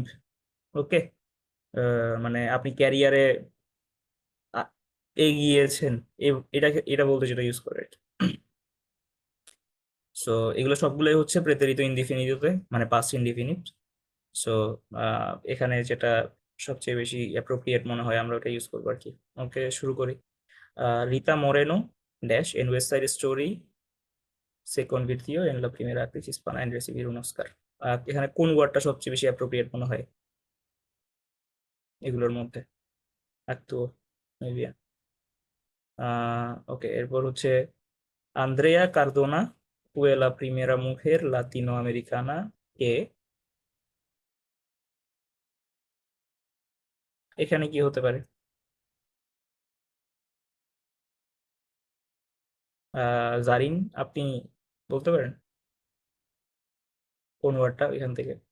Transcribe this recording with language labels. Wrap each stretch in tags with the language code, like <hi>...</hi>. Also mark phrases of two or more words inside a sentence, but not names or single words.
<bn>ওকে, মানে আপনি ক্যারিয়ারে এগিয়েছেন, এটা এটা বলতে যেটা ইউজ করে। সো এগুলো সবগুলোই হচ্ছে</bn> <es>pretérito indefinidoতে,</es> <bn>মানে</bn> <en>past indefinite.</en> <bn>সো এখানে যেটা সবচেয়ে বেশি অ্যাপ্রোপ্রিয়েট মনে হয় আমরা ওটা ইউজ করবো আর কি।</bn> <es>ওকে,</es> <bn>শুরু করি।</bn> <es>রিতা মোরেনো ড্যাশ en West Side Story se convirtió en la primera actriz hispana en recibir un Oscar।</es> <bn>এখানে কোন ওয়ার্ডটা সবচেয়ে বেশি অ্যাপ্রোপ্রিয়েট মনে হয় এগুলোর মধ্যে?</bn> <es>actúo, muy bien। ওকে,</es> <bn>এরপর হচ্ছে</bn> <es>আন্দ্রেয়া কার্দোনা fue la primera mujer latinoamericana que,</es> <bn>এখানে কি হতে পারে? জারিন, আপনি বলতে পারেন কোন ওয়ার্ডটা এখান থেকে?</bn>